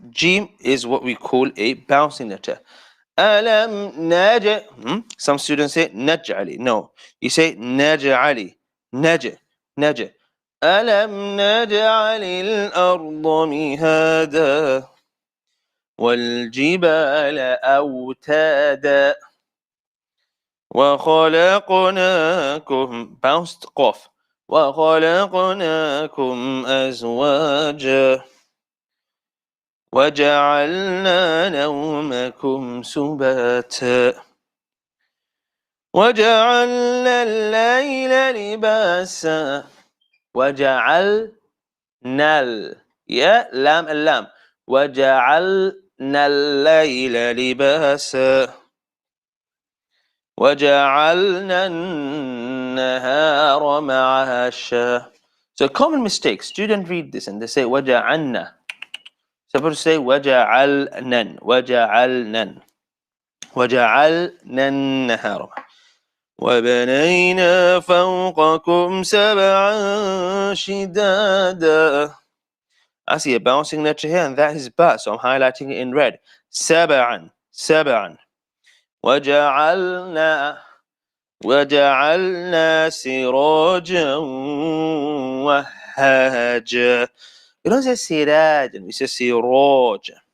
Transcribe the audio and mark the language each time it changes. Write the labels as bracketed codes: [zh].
[en] Jim is what we call a bouncing letter. [ar] ألم نجعل. [en] Some students say نجعل. No, you say نجعل. [ar] نجعل. ألم نجعل الأرض مهادا والجبال أوتادا وخلقناكم. [en] Bounced off. [ar] وخلقناكم أزواجا وجعلنا نومكم سباتا وجعلنا الليل لباسا وجعلنا يا لام اللام وجعلنا الليل لباسا وجعلنا النهار معاشا. [en] So common mistake, students read this and they say وجعلنا. Supposed to say [ar] وجعلنا وجعلنا وجعلنا النهار. وبنينا فوقكم سبعا شدادا. [en] I see a bouncing letter here, and that is ba, so I'm highlighting it in red. [ar] سبعا. وجعلنا وجعلنا سراجا وهاجا. [en] You don't say siraj, and we say siraj.